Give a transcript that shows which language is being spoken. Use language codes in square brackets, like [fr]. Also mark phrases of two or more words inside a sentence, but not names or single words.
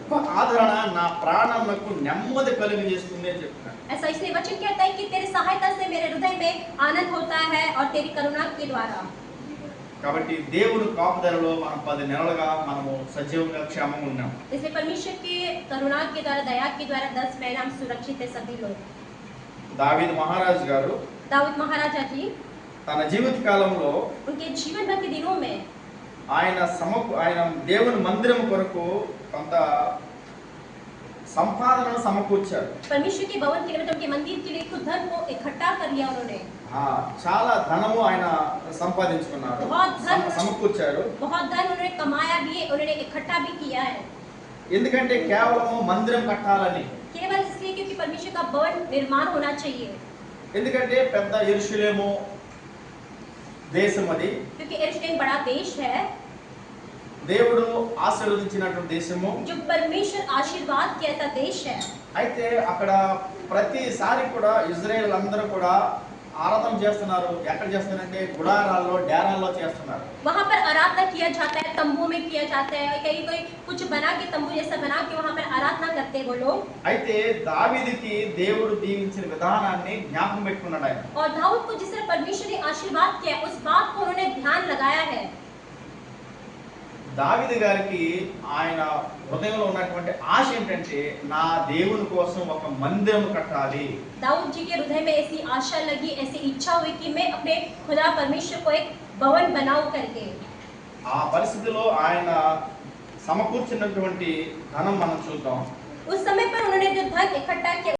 [te] ఆదరణ నా ప్రాణమునకు నెమ్మది కలుగజేస్తుంది అని చెప్తున్నాడు. [hi] ऐसा इसलिए वचन कहता है कि तेरी सहायता से मेरे हृदय में आनंद होता है और तेरी करुणा के द्वारा। [te] కాబట్టి దేవుని కాపుదలలో మనం 10 నెలలుగా మనము సజీవంగా క్షేమంగా ఉన్నాం. [hi] इसलिए परमेश्वर की करुणा के द्वारा, दया के द्वारा 10 महीने हम सुरक्षित है सभी लोग। [te] దావీదు మహారాజు గారు [hi] दाऊद महाराजा जी [te] తన జీవిత కాలంలో [hi] उनके जीवन भर के दिनों में [te] ఆయన దేవుని మందిరం కొరకు కొంత సంపాదనను సమకూర్చారు. [hi] परमेश्वर के भवन के निमित्त उनके मंदिर के लिए कुछ धन को इकट्ठा कर लिया उन्होंने। [te] చాలా ధనము ఆయన సంపాదించుకున్నారు, సమకూర్చారు. [hi] बहुत धन उन्होंने कमाया भी, उन्होंने इकट्ठा भी किया है। [te] ఎందుకంటే కేవలం మందిరం కట్టాలని, [hi] केवल इसलिए क्योंकि परमेश्वर का भवन निर्माण होना चाहिए। [te] ఎందుకంటే పెద్ద యెరూషలేము దేశం అది, [hi] क्योंकि यरूशलेम बड़ा देश है, [te] దేవుడు ఆశీర్వదించినటువంటి దేశము, [hi] जो परमेश्वर आशीर्वाद कहता देश है। [te] అయితే అక్కడ ప్రతిసారి కూడా ఇజ్రాయెల్ అందరూ కూడా ఆరాధన చేస్తున్నారు. ఎక్కడ చేస్తున్నారంటే గుడారాల్లో, డేరాల్లో చేస్తున్నారు. [hi] वहां पर आराधना किया जाता है, तंबू में किया जाता है, कहीं कोई कुछ बना के तंबू जैसा बना के वहां पर आराधना करते हैं वो लोग। [te] అయితే దావీదుకి దేవుడు దీవించిన విధానాన్ని జ్ఞాపకం పెట్టుకున్నాడు ఆయన. [hi] और दाऊद को जिस तरह परमेश्वर ने आशीर्वाद किया, उस बात को उन्होंने ध्यान लगाया है। [te] దావీదు గారికి ఆయన హృదయంలో ఉన్నటువంటి ఆశ ఏంటంటే నా దేవుని కోసం ఒక మందిరం కట్టాలి. [hi] दाऊद जी के हृदय में ऐसी आशा लगी, ऐसी इच्छा हुई कि मैं अपने खुदा परमेश्वर को एक भवन बनाऊं करके। [te] ఆ పరిస్థితిలో ఆయన సమకూర్చినటువంటి ధనం మనం చూద్దాం. [hi] उस समय पर उन्होंने जो धन इकट्ठा किया